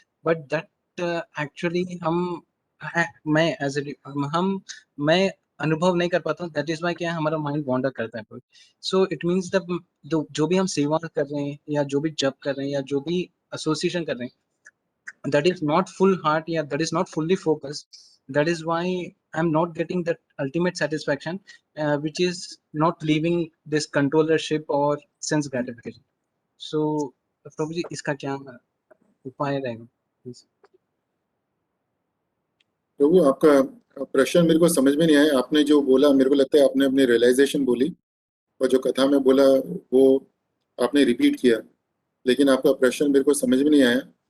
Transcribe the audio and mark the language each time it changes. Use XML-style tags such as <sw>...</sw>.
<en>but that actually</en> <hi>मैं as मैं अनुभव नहीं कर पाता हूँ।</hi> <en>that is why</en> <hi>क्या हमारा</hi> <en>mind wander</en> <hi>करता है।</hi> <en>so it means the</en> <hi>जो भी हम सेवा कर रहे हैं या जो भी जप कर रहे हैं या जो भी एसोसिएशन कर रहे हैं,</hi> <en>that is not full heart, yeah, that is not fully focused. That is why I'm not getting that ultimate satisfaction, which is not leaving this controllership or sense gratification.</en> <hi>So प्रभु जी इसका क्या उपाय रहेगा? प्रभु आपका प्रश्न मेरे को समझ में नहीं आया। आपने जो बोला मेरे को लगता है आपने अपनी रियलाइजेशन बोली और जो कथा में बोला वो आपने रिपीट किया, लेकिन आपका प्रश्न मेरे को समझ में नहीं आया।</hi>